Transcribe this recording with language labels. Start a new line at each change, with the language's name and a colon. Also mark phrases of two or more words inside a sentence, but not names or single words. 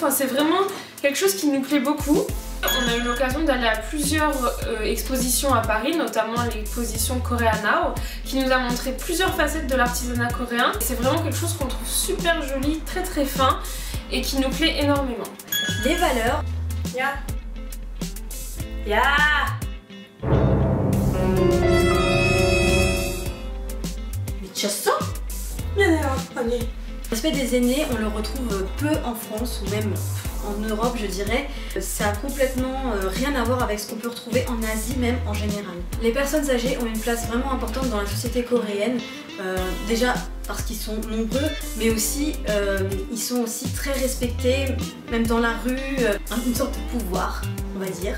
French: Enfin, c'est vraiment quelque chose qui nous plaît beaucoup. On a eu l'occasion d'aller à plusieurs expositions à Paris, notamment l'exposition Korea Now, qui nous a montré plusieurs facettes de l'artisanat coréen. C'est vraiment quelque chose qu'on trouve super joli, très très fin et qui nous plaît énormément. Les valeurs. Ya. Ya.
Korean: 미쳤어? 미안해요, 언니.
French: L'aspect des aînés, on le retrouve peu en France ou même en Europe, je dirais. Ça a complètement rien à voir avec ce qu'on peut retrouver en Asie, même en général. Les personnes âgées ont une place vraiment importante dans la société coréenne. Déjà parce qu'ils sont nombreux, mais aussi ils sont aussi très respectés, même dans la rue, une sorte de pouvoir, on va dire.